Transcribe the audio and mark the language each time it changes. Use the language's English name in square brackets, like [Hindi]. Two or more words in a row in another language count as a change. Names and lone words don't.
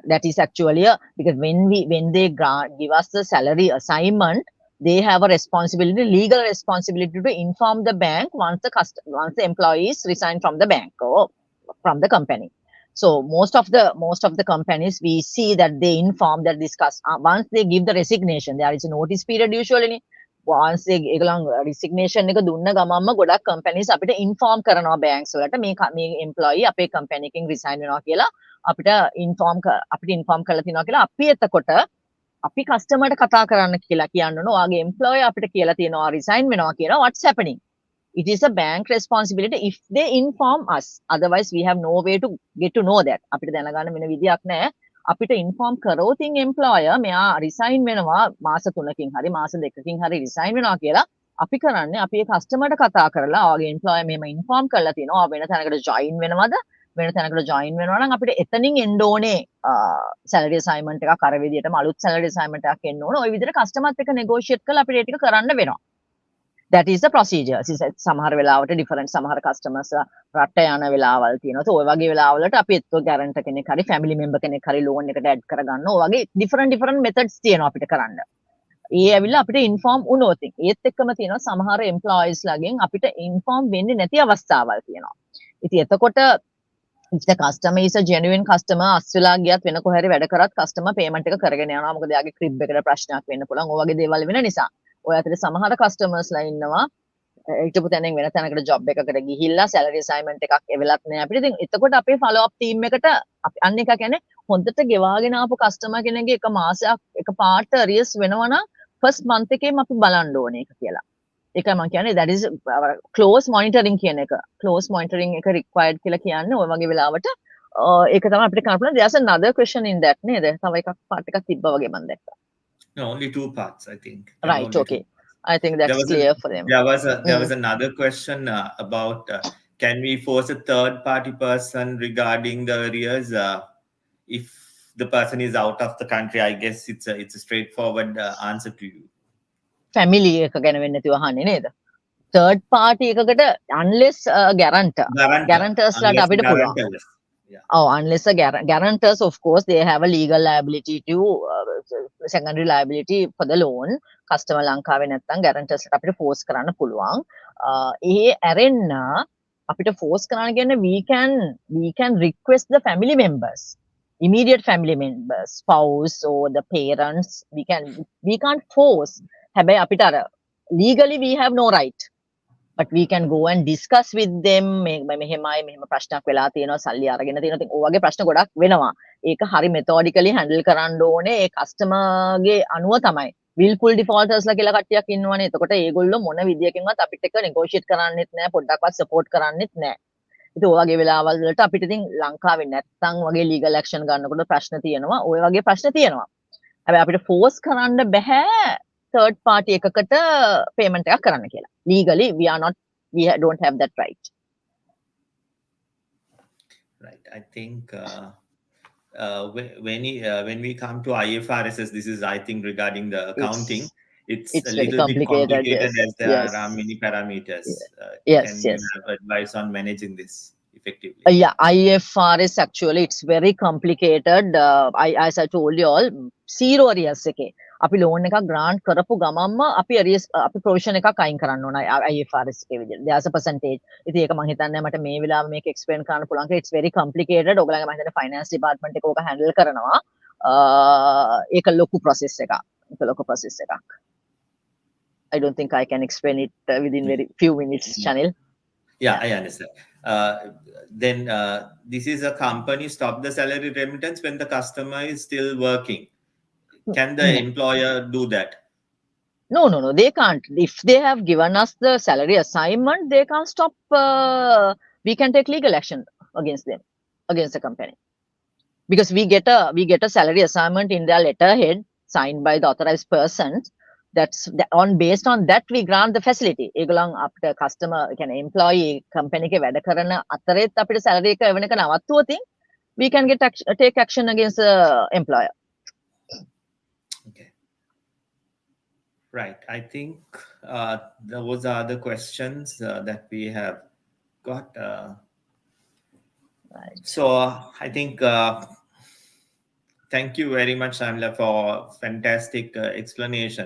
[English] That is actually because when they give us the salary assignment, they have a responsibility, legal responsibility to inform the bank once the employee is resigned from the bank or from the company. So most of the companies, we see that they inform that once they give the resignation, there is a notice period usually. [Sinhala] once ඒගොල්ලන් resignation එක දුන්න ගමන්ම ගොඩක් companies අපිට inform කරනවා banks වලට මේ employee අපේ company එකෙන් resign වෙනවා කියලා අපිට inform කරලා තිනවා කියලා අපි එතකොට අපි customer ට කතා කරන්න කියලා කියන්න ඕන. ඔයාගේ employer අපිට කියලා තියෙනවා resign වෙනවා කියලා. [English] What's happening? It is a bank responsibility if they inform us. Otherwise we have no way to get to know that. [Sinhala] අපිට දැනගන්න වෙන විදියක් නැහැ. අපිට ඉන්ෆෝම් කරෝතින් එම්ප්ලොයර් මෙයා රිසයින් වෙනවා මාස 3කින් හරි මාස 2කින් හරි රිසයින් වෙනවා කියලා අපි කරන්නේ අපි ඒ කස්ටමර්ට කතා කරලා ඔයාගේ එම්ප්ලොයර් මෙහෙම ඉන්ෆෝම් කරලා තියෙනවා වෙන තැනකට ජොයින් වෙනවද වෙන තැනකට ජොයින් වෙනවා නම් අපිට එතනින් එන්න ඕනේ [English] salary assignment [Sinhala] එකක් අර විදිහටම අලුත් [English] salary assignment [Sinhala] එකක් එන්න ඕනේ ওই විදිහට කස්ටමර්ත් එක්ක නෙගෝෂিয়েට් කරලා අපිට ඒ ටික කරන්න වෙනවා. [English] That is the procedure. [Sinhala] සමහර වෙලාවට different සමහර customers රට යන වෙලාවල් තියෙනවා. So ඔය වගේ වෙලාවලට අපි එක්ක guarantor කෙනෙක් හරි [English] family member [Sinhala] කෙනෙක් හරි loan එකට add කරගන්න. ඔය වගේ [English] different methods [Sinhala] තියෙනවා අපිට කරන්න. ඒ ඇවිල්ලා අපිට inform වුණොත් ඒත් එක්කම තියෙනවා සමහර employees ලාගෙන් අපිට inform වෙන්නේ නැති අවස්ථාවල් තියෙනවා. ඉතින් එතකොට [English] if the customer is a genuine customer [Sinhala] අස්වෙලා ගියත් වෙන කොහරි වැඩ කරත් customer payment එක කරගෙන යනවා. මොකද එයාගේ crib එකට ප්‍රශ්නයක් වෙන්න පුළුවන්. ඔය වගේ දේවල් වෙන නිසා. ඔය අතරේ සමහර කස්ටමර්ස් ලා ඉන්නවා හිටපු තැනින් වෙන තැනකට ජොබ් එකකට ගිහිල්ලා [English] salary assignment [Sinhala] එකක් එවෙලත් නෑ අපිට. ඉතින් එතකොට අපේ [English] follow up team [Sinhala] එකට අපි අන්න එක කියන්නේ හොඳට ගෙවාගෙන ආපු කස්ටමර් කෙනෙක්ගේ එක මාසයක් එක පාට අරියස් වෙනවා නම් [English] first month [Sinhala] එකේම අපි බලන්න ඕනේ ඒක කියලා. ඒකයි මම කියන්නේ [English] that is close monitoring [Sinhala] කියන එක. [English] close monitoring [Sinhala] එක required කියලා කියන්නේ ඔය වගේ වෙලාවට ඒක තමයි අපිට කරන්න පුළුවන්. [English] There's another question in that නේද? [Sinhala] තව එකක් පාට එකක් තිබ්බා වගේ මම දැක්කා. [English] No, only 2 parts, I think. Right, okay. I think that's clear for them. There was another question about can we force a third party person regarding the arrears if the person is out of the country? I guess it's a straightforward answer to you. [Sinhala] Family එක ගැන වෙන්නේ නැතිව අහන්නේ නේද? [English] Third party [Sinhala] එකකට [English] unless guarantors [Sinhala] ලාට අපිට පුළුවන්. [English] Yeah. Oh, unless guarantors, of course, they have a legal liability to secondary liability for the loan. [Sinhala] Customer ලංකාවේ නැත්නම් guarantors ලාට අපිට force කරන්න පුළුවන්. ඒ ඇරෙන්න අපිට force කරන්න කියන්නේ [English] we can request the family members, immediate family members, spouse or the parents. We can't force. [Sinhala] හැබැයි අපිට අර [English] legally we have no right. But we can go and discuss with them [Sinhala] මෙහෙම ප්‍රශ්නයක් වෙලා තියෙනවා සල්ලි අරගෙන තියෙනවා. ඉතින් ඔය වගේ ප්‍රශ්න ගොඩක් වෙනවා. ඒක හරි [English] methodically handle [Sinhala] කරන්න ඕනේ. ඒ customer ගේ අනුව තමයි. [English] willful defaulters [Sinhala] ලා කියලා කට්ටියක් ඉන්නවනේ. එතකොට ඒගොල්ලෝ මොන විදියකින්වත් අපිට එක්ක negotiate කරන්නෙත් නැහැ. පොඩ්ඩක්වත් support කරන්නෙත් නැහැ. ඉතින් ඔය වගේ වෙලාවල් වලට අපිට ඉතින් ලංකාවේ නැත්තම් වගේ [English] legal action [Sinhala] ගන්නකොට ප්‍රශ්න තියෙනවා. ඔය වගේ ප්‍රශ්න තියෙනවා. හැබැයි අපිට force කරන්න බෑ [English] third party [Sinhala] එකකට payment එකක් කරන්න කියලා. [English] Legally we don't have that right. Right. I think when we come to IFRS, this is, I think, regarding the accounting, it's a little bit complicated yes. as there are many parameters. Yes. Can you have advice on managing this effectively? Yeah, IFRS actually it's very complicated. [Sinhala] As I told you all, [English] zero arrears [Sinhala] එකේ අපි loan එකක් grant කරපු ගමන්ම අපි arrears අපි provision එකක් අයින් කරන්න ඕන IFRS එකේ විදිහට. [English] There's a percentage. [Sinhala] ඉතින් ඒක මම හිතන්නේ මට මේ වෙලාවේ මේක explain කරන්න පුළුවන්. [English] It's very complicated. [Sinhala] ඔයගොල්ලන්ගේ මම හිතන්නේ [English] finance department [Sinhala] එක ඕක handle කරනවා. ඒක ලොකු process එකක්. [English] I don't think I can explain it within very few minutes, Chanil. Yeah, I understand. Then this is a company stop the salary remittance when the customer is still working. Can the employer do that? No, they can't. If they have given us the salary assignment, they can't stop. We can take legal action against them, against the company, because we get a salary assignment in their letterhead signed by the authorized person. Based on that we grant the facility. [Sinhala] ඒගොල්ලන් අපිට customer කියන්නේ [English] employee company [Sinhala] එකේ වැඩ කරන අතරෙත් අපිට salary එක එවන එක නවත්තුවොත් [English] we can take action against the employer. Okay. Right. I think those are the questions that we have got. Right. So I think thank you very much, Samla, for fantastic explanation.